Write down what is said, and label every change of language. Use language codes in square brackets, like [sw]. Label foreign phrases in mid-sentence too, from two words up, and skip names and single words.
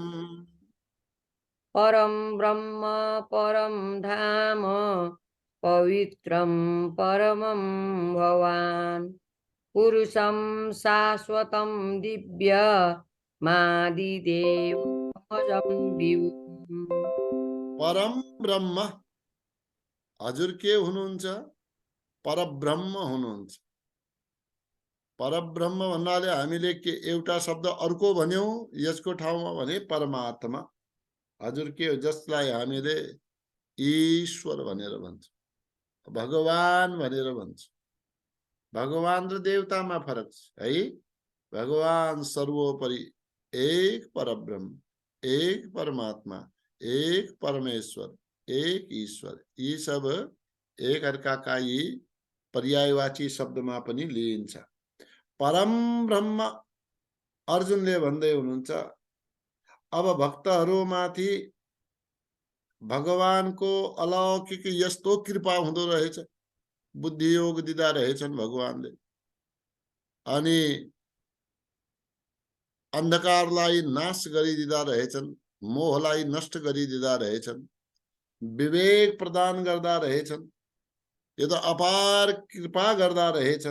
[sa] परं ब्रह्म परं धाम पवित्रं परमं भवान् पुरुषं शाश्वतं दिव्य मादिदेवमजं विभुम् [ne] परम ब्रह्म हजुर के हुनुहुन्छ? परब्रह्म हुनुहुन्छ। परब्रह्म भन्नाले हामीले के एउटा शब्द अर्को भन्यौं, यसको ठाउँमा भने परमात्मा। हजुर के हो? जसलाई हामीले ईश्वर भनेर भन्छ, भगवान भनेर भन्छ। भगवान र देवतामा फरक छ है। भगवान सर्वोपरि एक परब्रह्म, एक परमात्मा, एक परमेश्वर, एक ईश्वर, यी सब एक अर्काका यी पर्यायवाची शब्दमा पनि लिइन्छ। परम ब्रह्म अर्जुनले भन्दै हुनुहुन्छ, अब भक्तहरूमाथि भगवानको अलौकिक यस्तो कृपा हुँदो रहेछ, बुद्धि योग दिँदा रहेछन् भगवानले, अनि अन्धकारलाई नाश गरिदिँदा रहेछन्, मोहलाई नष्ट गरिदिँदा रहेछन्, विवेक प्रदान गर्दा रहेछन्, यो त अपार कृपा गर्दा रहेछन्।